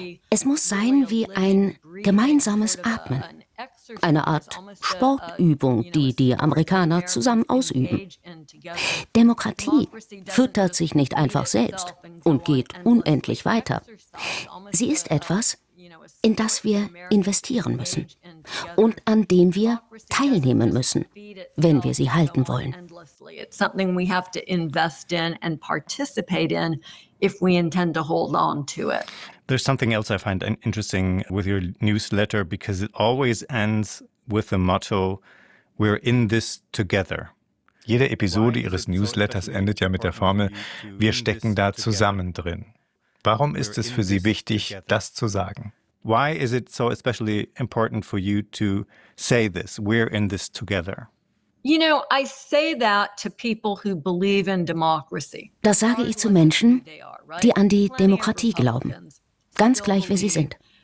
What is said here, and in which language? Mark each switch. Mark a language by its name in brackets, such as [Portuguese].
[German] Es muss sein wie ein gemeinsames Atmen, eine Art Sportübung, die die Amerikaner zusammen ausüben. Demokratie füttert sich nicht einfach selbst und geht unendlich weiter. Sie ist etwas, in das wir investieren müssen und an dem wir teilnehmen müssen, wenn wir sie halten wollen. [English] It's something we have to invest in and participate in if we intend to hold on to it. There's something else I find interesting with your newsletter, because it always ends with the motto, we're in this together. [German] Jede Episode Ihres Newsletters endet ja mit der Formel, wir stecken da zusammen drin. Warum ist es für Sie wichtig, das zu sagen? [English] Why is it so especially important for you to say this? We're in this together. You know, I say that to people who believe in democracy. [German] Das sage ich zu Menschen, die an die Demokratie glauben, ganz gleich, wer sie sind.